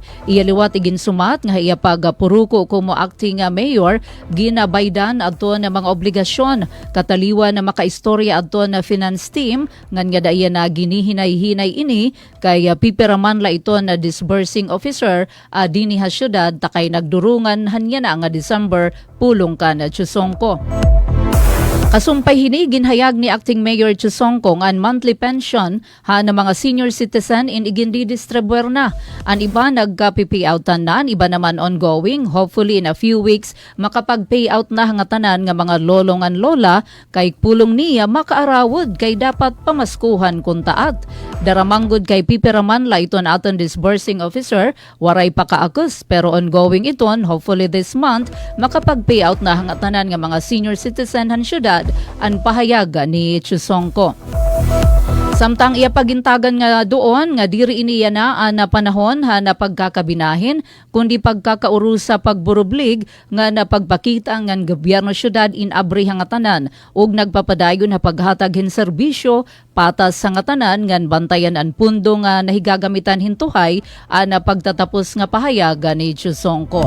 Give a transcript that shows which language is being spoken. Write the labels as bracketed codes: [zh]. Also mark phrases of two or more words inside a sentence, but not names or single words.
[war] Iyaliwat igin sumat nga iya pagpuruko kumo [en] acting mayor [war] ginabaydan adto na mga obligasyon kataliwa na makaistorya adto na [en] finance team [war] ngan nga daya na ginihinay-hinay ini kay pipiraman la ito na [en] disbursing officer [war] dinhi ha syudad takay nagdurungan hanya na nga December pulong ka na Chusongco. Kasumpay hini ginhayag ni [en] Acting Mayor [war] Chusongco ang [en] monthly pension [war] na mga [en] senior citizen [war] in igindi distribuer na. Ang iba nagka-pay-outan na, ang iba naman ongoing. [en] Hopefully in a few weeks [war] makapag-payout na hangatanan nga mga lolong an lola kay pulong niya makaarawod kay dapat pamaskuhan kung taat. Daramanggod kay pipiraman la iton aton [en] disbursing officer, [war] waray pa kaakus pero ongoing iton. [en] Hopefully this month [war] makapag-payout na hangatanan nga mga [en] senior citizen [war] han syudad ang pahayaga ni Chusongco. Samtang iya pagintagan nga doon nga diri iniya na panahon na pagkakabinahin kundi pagkakaurusa pagburublig nga napagpakita nga gobyerno syudad in abri hangatanan ug nagpapadayon na paghatag hin serbisyo patas sa ngatanan ngan bantayan ang pundo nga nahigagamitan hintuhay na pagtatapos nga pahayaga ni Chusongco.